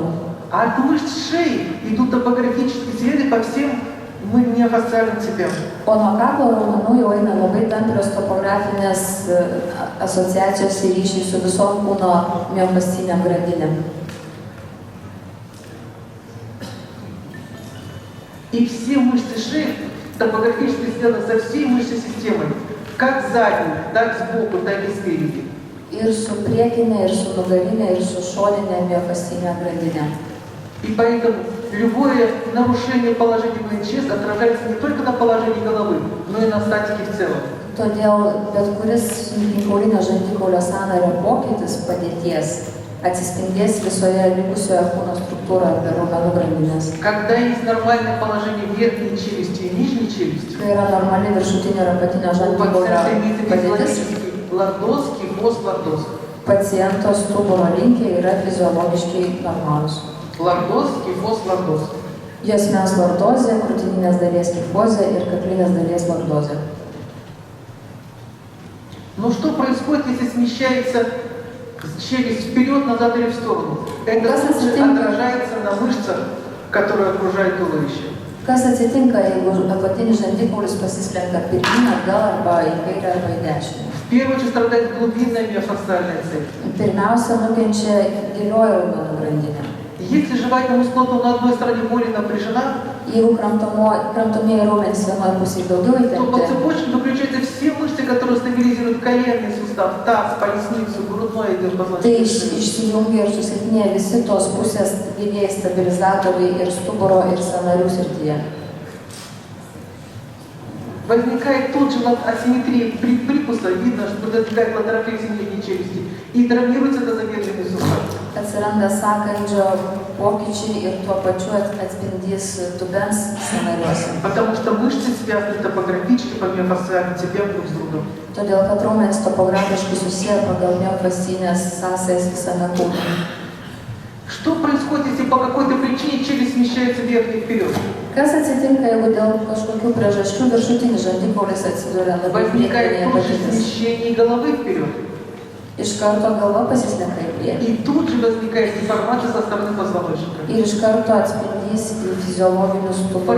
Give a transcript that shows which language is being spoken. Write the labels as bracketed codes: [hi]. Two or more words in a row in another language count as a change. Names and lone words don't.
[ru] А от мышц шеи идут топографические следы по всем миофасциальным цепям. [lt] O nuo kaklo raumenų jau eina labai tamprios topografinės asociacijos ir ryšiai su visom kūno miofasciniam grandinėm. [ru] И все мышцы шеи топографически связаны со всей мышечной системой, как сзади, так сбоку, так и спереди. [lt] Ir su priekinė, ir su nugarinė, ir su šoninė miofascinė grandinė. [ru] И поэтому любое нарушение положения МЧС отражается не только на положении головы, но и на статике в целом. [lt] Todėl bet kuris smilkinkaulinio žandikaulio sąnario pokytis padėties atsispindės visoje likusioje kūno struktūroje per raumenų grandinės. [ru] Когда есть нормальное положение верхней челюсти и нижней челюсти, [lt] Kai yra normali viršutinio ir apatinio [ru] у [lt] žandikaulio [ru] пациента имеется [lt] padėtis, [ru] физиологический лордоз, кифоз, лордоз. [lt] paciento stuburo linkiai yra fiziologiškai normalūs. [ru] Лордоз, кифоз, лордоз. [lt] Juosmens lordozė, krūtininės dalies kifozė ir kaklinės dalies lordozė. [ru] Но что происходит, если смещается челюсть вперед, назад или в сторону? Это лучше отражается на мышцах, которые окружают туловище. [lt] Kas atsitinka, jeigu apatinis žandikaulis pasislenka pirmyn, atgal arba į kairę arba į dešinę? [ru] В первую очередь страдает глубинная миофасциальная цепь. [lt] Pirmiausia, nukenčia gilioji raumenų grandinė. [ru] Если жевательная мускулатура на одной стороне более напряжена, [lt] Jeigu kramtomieji raumenys vienoje pusėje daugiau [ru] то по [lt] įtempti, [ru] цепочке выключаются все мышцы, которые стабилизируют коленный сустав, таз, поясницу, грудной отдел [lt] tai [ru] позвоночника. [lt] išsijungia ir susilpnėja visi tos pusės didieji stabilizatoriai ir stuburo ir sąnarių srityje. [ru] Возникает тут же асимметрия прикуса, видно, что возникает латерофлексия нижней челюсти, и травмируется тазобедренный сустав. [lt] Atsiranda sąkandžio pokyčiai ir tuo pačiu atspindys dubens sąnariuose. [ru] Потому что мышцы связаны топографически по миофасциальным цепям друг с другом. [lt] Todėl, kad raumenys topografiškai susiję pagal miofascinės sąsajas visame kūne. [ru] Что происходит, если по какой-то причине челюсть смещается вверх и вперед? [lt] Kas atsitinka, jeigu dėl kažkokių priežasčių viršutinis žandikaulis atsiduria labai [ru] Возникает [lt] priekinėje [ru] тоже [lt] padėtis? [ru] смещение головы вперед. [lt] Iš karto galva pasislenka į priekį. [ru] И тут же возникает деформация со стороны позвоночника. [lt] Ir iš karto atspindys į fiziologinius stuburo